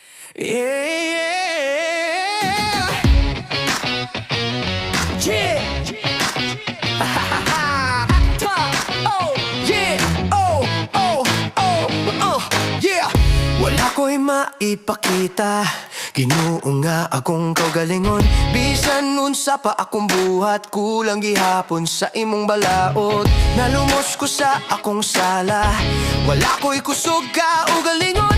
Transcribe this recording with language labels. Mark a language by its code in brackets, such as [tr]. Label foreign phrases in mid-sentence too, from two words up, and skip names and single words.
[en] Yeah, yeah. Oh, yeah. Oh, oh, oh, yeah. [ceb] Wala ko'y maipakita, Ginoo nga akong kaugalingon. Bisan unsa pa akong buhat, kulang gihapon sa imong balaod. Nalumos ko sa akong sala, wala ko'y kusog ka ugalingon.